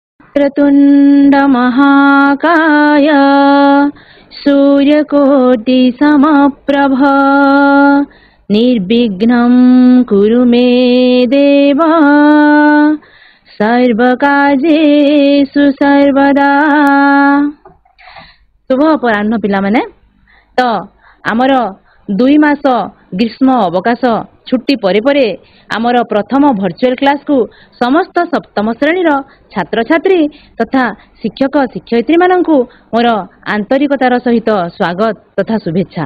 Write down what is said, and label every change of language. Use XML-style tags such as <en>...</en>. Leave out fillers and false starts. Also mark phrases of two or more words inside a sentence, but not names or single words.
<sa>वक्रतुण्ड महाकाय सूर्यकोटि समप्रभ निर्विघ्नं कुरु मे देव सर्वकार्येषु सर्वदा।</sa> <or>ଶୁଭ ଅପରାହ୍ନ ପିଲା ମାନେ। ତ ଆମର 2 ମାସ ଗ୍ରୀଷ୍ମ ଅବକାଶ ଛୁଟି ପରେ ଆମର ପ୍ରଥମ</or> <en>virtual class</en> <or>କୁ ସମସ୍ତ ସପ୍ତମ ଶ୍ରେଣୀ ଛାତ୍ର ଛାତ୍ରୀ ତଥା ଶିକ୍ଷକ ଶିକ୍ଷୟିତ୍ରୀ ମାନଙ୍କୁ ମୋର ଆନ୍ତରିକତାର ସହିତ ସ୍ୱାଗତ ତଥା ଶୁଭେଚ୍ଛା।</or>